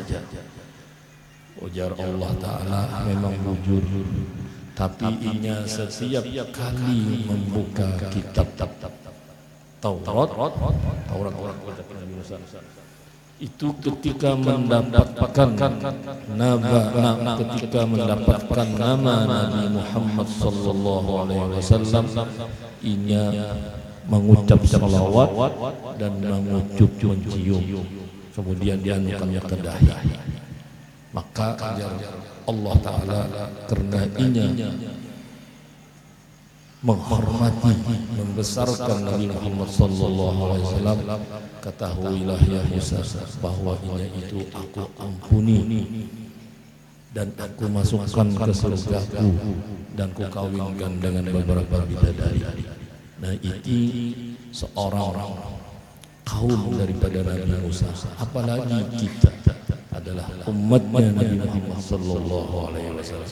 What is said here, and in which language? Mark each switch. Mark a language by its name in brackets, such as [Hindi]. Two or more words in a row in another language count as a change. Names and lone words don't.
[Indonesian] Ujar Allah Ta'ala, memang bujur, tapi inya setiap kali membuka kitab Taurat itu ketika mendapatkan nama Nabi Muhammad [Arabic] صلى الله عليه وسلم, [Indonesian] inya mengucap salawat dan mengucup mencium, kemudian dianukannya ke dahi. Maka Allah Ta'ala karena inya menghormati, membesarkan Nabi Muhammad [Arabic] صلى الله عليه وسلم, [Indonesian] ketahuilah ya Musa bahwa inya itu aku ampuni dan aku masukkan ke surgaku dan ku kawinkan dengan beberapa bidadari. Nah, itu seorang kaum daripada Nabi Musa, apalagi kita adalah umatnya Nabi Muhammad [Arabic] صلى الله عليه وسلم.